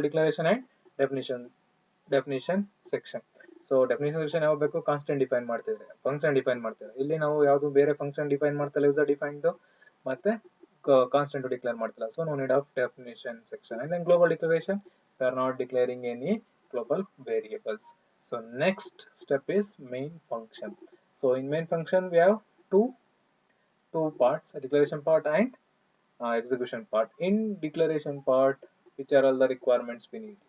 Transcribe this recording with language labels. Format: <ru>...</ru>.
<en>global declaration and definition section.</en> <kn>So definition section ಯಾವ ಬೇಕು, constant define ಮಾಡ್ತಿದ್ರೆ, function define ಮಾಡ್ತಿದ್ರೆ. ಇಲ್ಲಿ ನಾವು ಯಾವುದು ಬೇರೆ ಫಂಕ್ಷನ್ ಡಿಫೈನ್ ಮಾಡ್ತಿಲ್ಲ, ಯೂಸರ್ ಡಿಫೈನ್ಡ್ ಮತ್ತೆ ಕಾನ್ಸ್ಟೆಂಟ್ ಡಿಕ್ಲೇರ್ ಮಾಡ್ತಿಲ್ಲ.</kn> <en>So no need of definition section. And then global declaration, we are not declaring any global variables. So next step is main function. So in main function we have two parts, a declaration part and execution part. In declaration part, which are all the requirements we need?</en>